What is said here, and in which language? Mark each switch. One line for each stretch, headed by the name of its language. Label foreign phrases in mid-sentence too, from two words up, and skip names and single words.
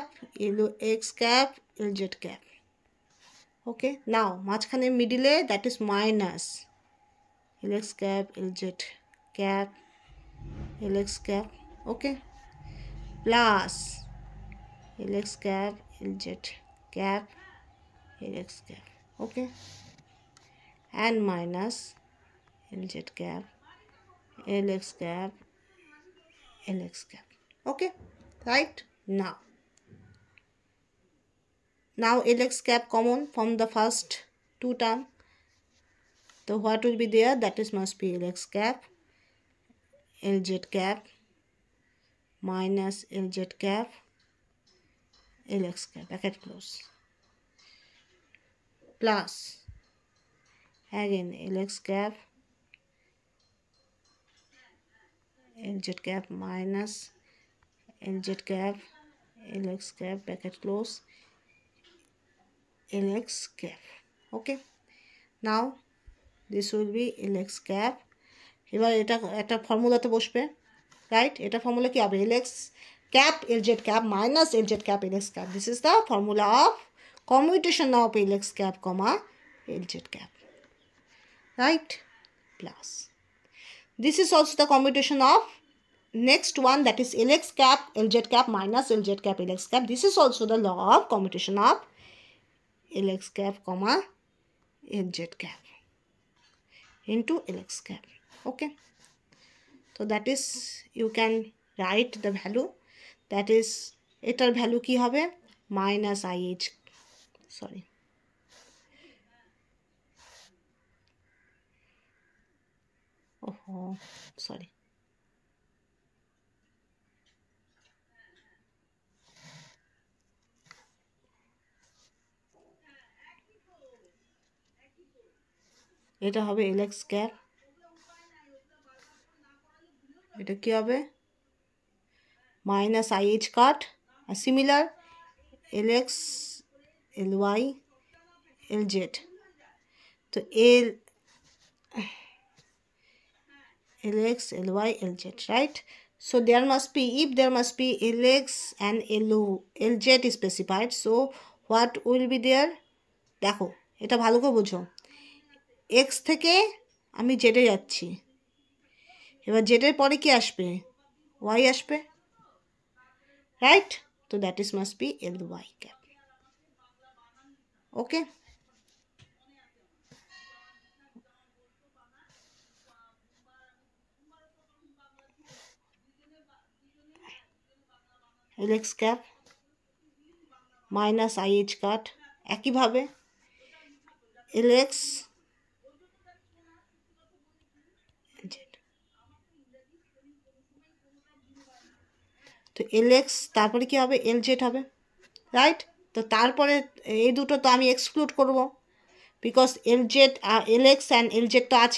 English: Lx cap Lz cap, okay, now মাঝখানে middle-e that is minus Lx cap Lz cap Lx cap, okay, plus Lx cap Lz cap Lx cap, okay, and minus Lz cap Lx cap Lx cap, okay, right. Now Lx cap common from the first two term, so what will be there, that is must be Lx cap Lz cap minus Lz cap Lx cap bracket close, plus again Lx cap Lz cap minus Lz cap, Lx cap, bracket close, Lx cap. Okay, now this will be Lx cap.
Bangla: এবার এটা একটা ফর্মুলাতে বসবে, রাইট? এটা ফর্মুলা কি হবে?
English: Lx cap Lz cap minus Lz cap Lx cap. This is the formula of commutation of Lx cap comma Lz cap, right? Plus this is also the commutation of next one, that is Lx cap Lz cap minus Lz cap Lx cap. This is also the law of commutation of Lx cap comma Lz cap into Lx cap. Okay, so that is, you can write the value, that is
Bangla: এটার value কি হবে?
English: minus IH, sorry, sorry,
Bangla: এটা হবে
English: Lx cap,
Bangla: এটা কি হবে?
English: minus IH cut, similar Lx Ly Lz, তো Lx Ly Lz, right? So there must be, if there must be Lx and Lz specified, so what will be there?
Bangla: দেখো এটা ভালো করে বোঝো, x থেকে আমি z এ যাচ্ছি, এবার z এর পরে কি আসবে? y আসবে,
English: right? So that is must be Ly cap. Okay, Lx cap minus IH cut,
Bangla: একইভাবে Lx তো Lx তারপরে কি হবে? Lz হবে, রাইট? তো তারপরে এই দুটো তো আমি এক্সক্লুড করব, বিকজ Lz Lx অ্যান্ড Lz তো আছে।